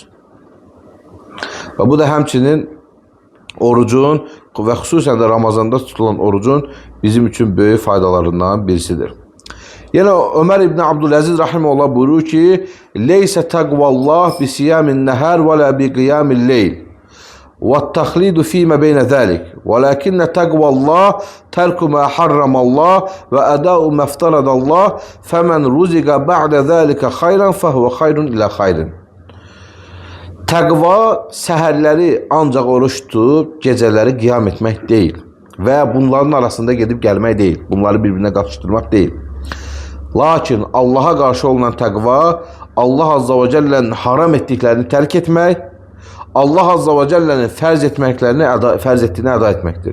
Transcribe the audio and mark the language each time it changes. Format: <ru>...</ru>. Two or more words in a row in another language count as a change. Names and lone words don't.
<az>Və bu da həmçinin orucun və xüsusən də Ramazanda tutulan orucun bizim üçün böyük faydalarından birisidir. Yenə Ömər ibn Abdüləziz rahimehullah buyurur ki:</az> <ar>"ليس تقوى الله بصيام النهار ولا بقيام الليل." وَالتَّخْلِيدُ فِي مَا بَيْنَ ذَلِكَ وَلَكِنَّ تَقْوَى اللّٰهِ تَرْكُ مَا حَرَّمَ اللّٰهِ وَأَدَاءُ مَا افْتَرَضَ اللّٰهِ فَمَنْ رُزِقَ بَعْدَ ذَلِكَ خَيْرًا فَهُوَ خَيْرٌ إِلَى خَيْرٍ.</ar> <az>Təqva səhərləri ancaq oruç tutub gecələri qiyam etmək deyil və bunların arasında gedib gəlmək deyil. Bunları bir-birinə qarışdırmaq deyil. Lakin Allaha qarşı olan təqva Allah Azza və Cəllənin haram etdiklərini tərk etmək, Allah Azza və Cəllənin fərz etdiyini əda etməkdir.</az>